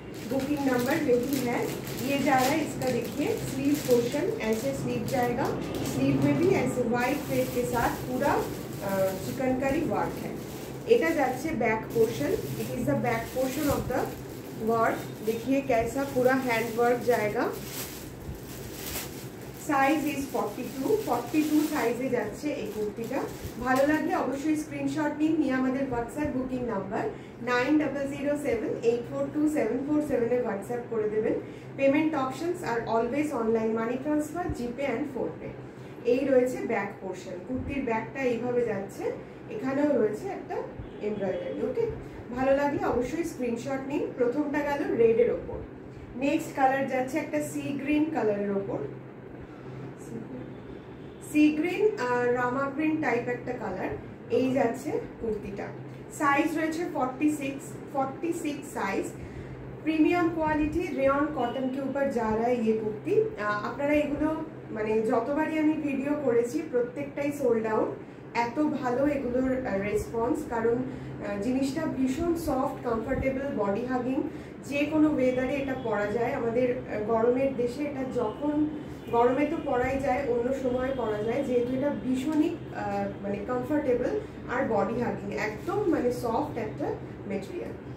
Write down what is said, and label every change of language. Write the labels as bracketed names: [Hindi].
[Hindi] Booking number यही है। ये जा रहा है, इसका देखिए स्लीव पोर्शन, ऐसे स्लीव जाएगा। स्लीव में भी ऐसे वाइट थ्रेड के साथ पूरा चिकनकारी वर्क है। [Bangla] এটা যাচ্ছে [English] Back portion, it is the back portion of the work. [Hindi] देखिए कैसा पूरा हैंड वर्क जाएगा। [English] size is 42 साइजे [Bangla] যাচ্ছে এই কুর্তিটা। ভালো লাগলে অবশ্যই স্ক্রিনশট নিয়ে আমাদের হোয়াটসঅ্যাপ বুকিং নাম্বার 9007 842 747 এ হোয়াটসঅ্যাপ করে দেবেন। Payment options are always online, money transfer, GPay and PhonePe. এই রয়েছে ব্যাক পোর্শন। কুর্তির ব্যাকটা এইভাবে যাচ্ছে, এখানেও রয়েছে একটা এমব্রয়ডারি। ওকে, ভালো লাগলে অবশ্যই স্ক্রিনশট নিন। প্রথমটা গেল রেডের ওপর। নেক্সট কালার যাচ্ছে একটা সি গ্রিন কালারের ওপর। [Hindi] सी ग्रीन रामा ग्रीन टाइप एक कलर [Bangla] এই যাচ্ছে কুর্তিটা। সাইজ রয়েছে 46 size. [Hindi] Premium quality rayon cotton के ऊपर जा रहा है ये कुर्ती। [Bangla] আপনারা এগুলো মানে যতবারই আমি ভিডিও করেছি প্রত্যেকটাই সোল্ড আউট। এত ভালো এগুলোর রেসপন্স, কারণ জিনিসটা ভীষণ সফট, কমফোর্টেবল, বডি হাগিং, যে কোনো ওয়েদারে এটা পরা যায়। আমাদের গরমের দেশে এটা যখন গরমে তো পরাই যায়, অন্য সময় পরা যায়, যেহেতু এটা ভীষণই মানে কমফোর্টেবল আর বডি হাগিং, একদম মানে সফট একটা মেটেরিয়াল।